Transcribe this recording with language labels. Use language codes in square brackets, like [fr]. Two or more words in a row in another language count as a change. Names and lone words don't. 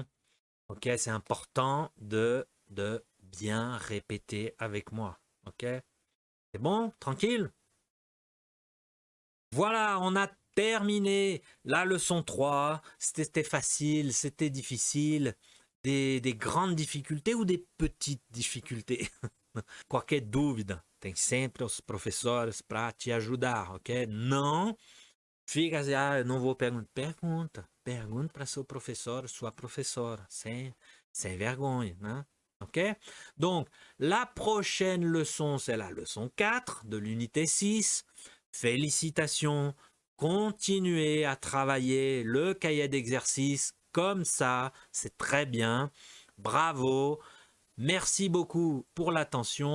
[fr] Ok, c'est important de bien répéter avec moi. Ok, c'est bon, tranquille? Voilà, on a terminé la leçon 3. C'était facile, c'était difficile. Des grandes difficultés ou des petites difficultés? [pt] Qualquer dúvida, tem sempre os professores para te ajudar, ok? Não fica assim, eu não vou perguntar. Pergunta para seu professeur, sua professora, sem vergonha, né? Ok? [fr] Donc, la prochaine leçon, c'est la leçon 4 de l'unité 6. Félicitations, continuez à travailler le cahier d'exercice comme ça, c'est très bien. Bravo, merci beaucoup pour l'attention.